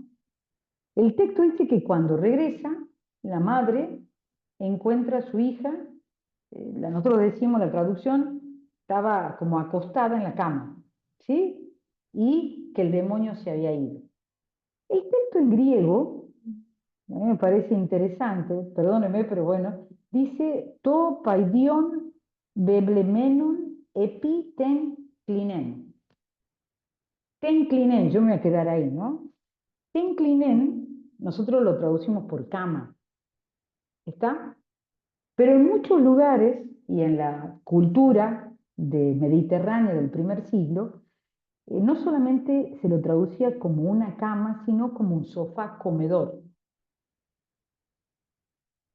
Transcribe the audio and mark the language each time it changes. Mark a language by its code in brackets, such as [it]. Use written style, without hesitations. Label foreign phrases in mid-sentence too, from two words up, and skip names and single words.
[es] El texto dice que cuando regresa, la madre encuentra a su hija, nosotros decimos la traducción, estaba como acostada en la cama, ¿sí? Y que el demonio se había ido. El texto en griego, a mí me parece interesante, perdónenme, pero bueno, dice [el] τὸ παιδίον βεβλημένον ἐπὶ τὴν κλίνην. τὴν κλίνην, [es] yo me voy a quedar ahí, ¿no? [el] τὴν κλίνην, [es] nosotros lo traducimos por cama, ¿está? Pero en muchos lugares, y en la cultura mediterránea del primer siglo, no solamente se lo traducía como una cama, sino como un sofá comedor.